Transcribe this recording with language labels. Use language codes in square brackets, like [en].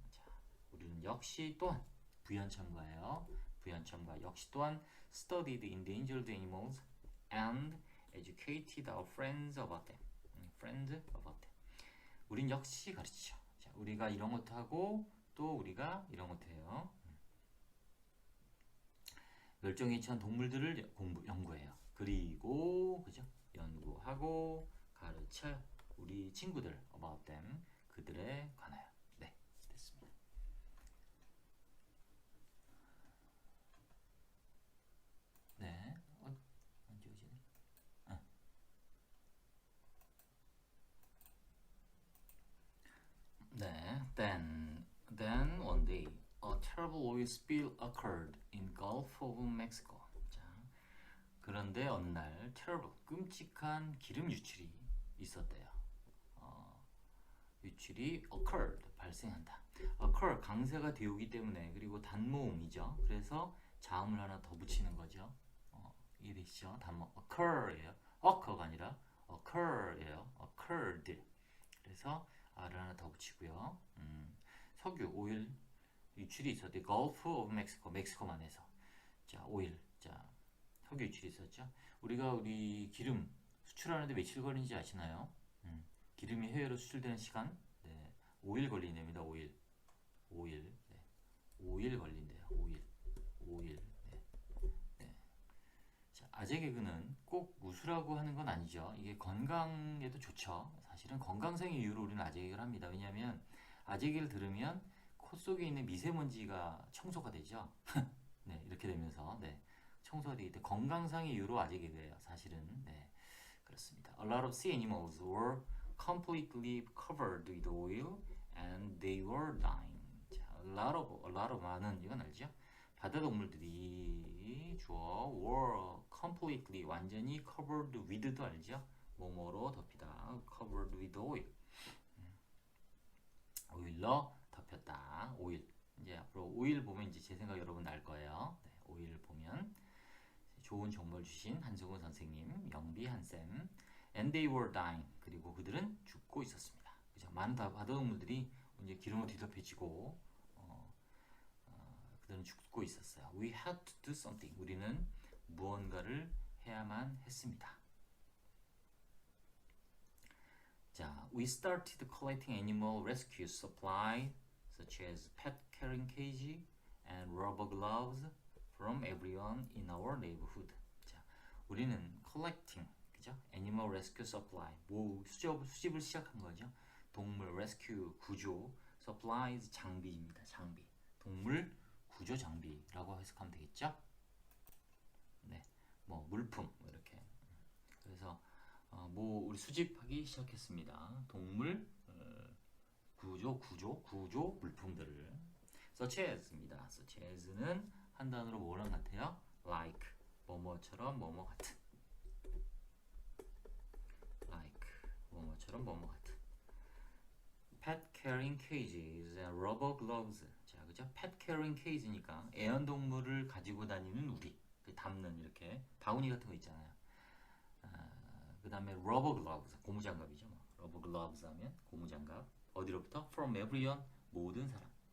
[ko] 자, 우리는 역시 또한 부연첨가예요. 부연첨가 역시 또한 [en] studied endangered animals and educated our friends about them. [ko] friends about them. 우린 역시 가르치죠. 자, 우리가 이런 것도 하고 또 우리가 이런 것도 해요. 멸종에 처한 동물들을 연구해요. 그리고 그죠? 연구하고 가르쳐요. 우리 친구들 [en] about them [ko] 그들에 관하여. 네, 됐습니다. 네, 언제 오지? [en] 네, then one day a terrible oil spill occurred in Gulf of Mexico. [ko] 자, 그런데 어느 날 terrible 끔찍한 기름 유출이 있었대요. 유출이 occurred 발생한다. occur 강세가 되오기 때문에 그리고 단모음이죠. 그래서 자음을 하나 더 붙이는 거죠. 이해되시죠? 단모 occur예요. occur가 아니라 occur예요. [en] occurred. [ko] 그래서 R을 하나 더 붙이고요. 석유, 오일 유출이 있었대. Gulf of Mexico, 멕시코만 해서. 자, 오일. 자, 석유 유출이 있었죠. 우리 기름 수출하는데 며칠 걸리는지 아시나요? 기름이 해외로 수출되는 시간? 네. 5일 걸린답니다. 5일. 5일. 네. 5일 걸린대요. 5일. 5일. 네. 네. 자, 아재 개그는 꼭 웃으라고 하는 건 아니죠. 이게 건강에도 좋죠. 사실은 건강상의 이유로 우리는 아재 개그를 합니다. 왜냐하면 아재 개그를 들으면 코 속에 있는 미세먼지가 청소가 되죠. 네, 이렇게 되면서 네, 청소가 되기 때문에 건강상의 이유로 아재 개그예요. 사실은 네, 그렇습니다. [en] A lot of sea animals were completely covered with oil and they were dying. [ko] 자, a lot of 많은 이건 알죠? 바다 동물들이 주어 [en] were completely [ko] 완전히 covered with도 알죠? [en] 뭐뭐로 덮이다. covered with oil. [ko] 오일로 덮였다. 오일. 이제 앞으로 오일 보면 이제 제 생각 여러분 날 거예요. 네, 오일 보면 좋은 정보를 주신 한승훈 선생님, 영비 한쌤, [en] and they were dying. [ko] 그리고 그들은 죽고 있었습니다. 그죠? 많은 바다 동물들이 이제 기름으로 뒤덮여지고 그들은 죽고 있었어요. [en] We had to do something. [ko] 우리는 무언가를 해야만 했습니다. [en] 자, we started collecting animal rescue supply such as pet carrying cage and rubber gloves from everyone in our neighborhood. [ko] 자, 우리는 collecting, 그죠? [en] animal rescue supply, [ko] 수집을 시작한 거죠. 동물 rescue, 구조, supplies, 장비입니다. 장비. 동물 구조 장비라고 해석하면 되겠죠? 네, 뭐 물품 뭐 이렇게. 그래서 우리 수집하기 시작했습니다. 동물 구조 물품들을 such as입니다. such as는 한 단어로 뭐랑 같아요? like 뭐뭐처럼 뭐뭐 같은. like 뭐뭐처럼 뭐뭐 같은. [en] pet carrying cages and rubber gloves. [ko] 자, 그죠? [en] pet carrying cage [ko] 니까 애완동물을 가지고 다니는 우리. 그 담는 이렇게 바구니 같은 거 있잖아요. 그 다음에 [en] rubber gloves, [ko] 고무장갑이죠. [en] rubber gloves [ko] 하면 고무장갑. 어디로부터? [en] From everyone, [ko] 모든 사람.